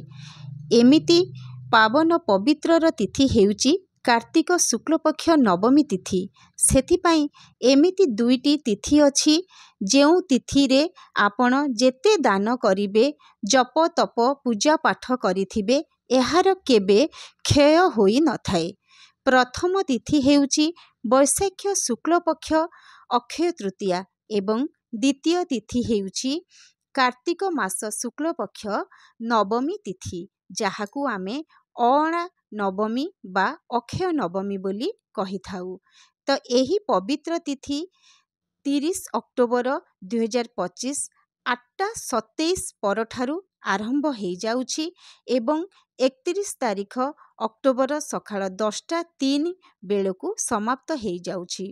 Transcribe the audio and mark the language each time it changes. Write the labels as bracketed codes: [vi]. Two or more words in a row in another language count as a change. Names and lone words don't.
[or] ଏମିତି ପାବନ ପବିତ୍ରର ତିଥି ହେଉଛି କାର୍ତ୍ତିକ ଶୁକ୍ଳପକ୍ଷ ନବମୀ ତିଥି। ସେଥିପାଇଁ ଏମିତି ଦୁଇଟି ତିଥି ଅଛି ଯେଉଁ ତିଥି ରେ ଆପଣ ଯେତେ ଦାନ କରିବେ ଜପ ତପ ପୂଜା ପାଠ କରିଥିବେ ଏହାର କେବେ କ୍ଷୟ ହୋଇ ନ ଥାଏ। ପ୍ରଥମ ତିଥି ହେଉଛି ବୈଶାଖ ଶୁକ୍ଳପକ୍ଷ ଅକ୍ଷୟ ତୃତୀୟା ଏବଂ ଦ୍ୱିତୀୟ ତିଥି ହେଉଛି କାର୍ତ୍ତିକ ମାସ ଶୁକ୍ଳପକ୍ଷ ନବମୀ ତିଥି ଯାହାକୁ ଆମେ ଅଁଳା ନବମୀ ବା ଅକ୍ଷୟ ନବମୀ ବୋଲି କହି ଥାଉ। ତ ଏହି ପବିତ୍ର ତିଥି 30 ଅକ୍ଟୋବର 2025 8:27 ପରଠାରୁ ଆରମ୍ଭ ହୋ ଯାଉଛି ଏବଂ 31 ତାରିଖ ଅକ୍ଟୋବର ସକାଳ 10:03 ବେଳକୁ ସମାପ୍ତ ହୋ ଯାଉଛି।